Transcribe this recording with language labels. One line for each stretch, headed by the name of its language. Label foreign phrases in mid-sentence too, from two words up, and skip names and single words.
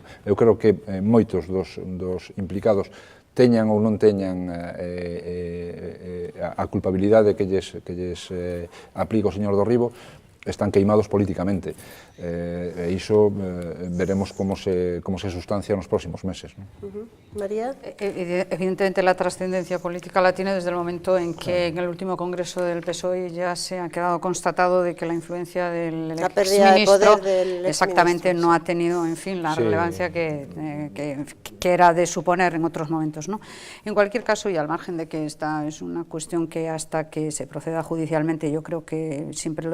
Galician: Eu creo que moitos dos implicados teñan ou non teñan a culpabilidade que lles aplica o señor Dorribo, están queimados políticamente. E iso veremos como se sustancia nos próximos meses, ¿no? María.
Spanish: Evidentemente la trascendencia política la tiene desde el momento en que en el último congreso del PSOE ya se ha quedado constatado de que la influencia del exministro exactamente no ha tenido, en fin, la relevancia que era de suponer en otros momentos, ¿no? En cualquier caso, y al margen de que esta es una cuestión que hasta que se proceda judicialmente, yo creo que siempre lo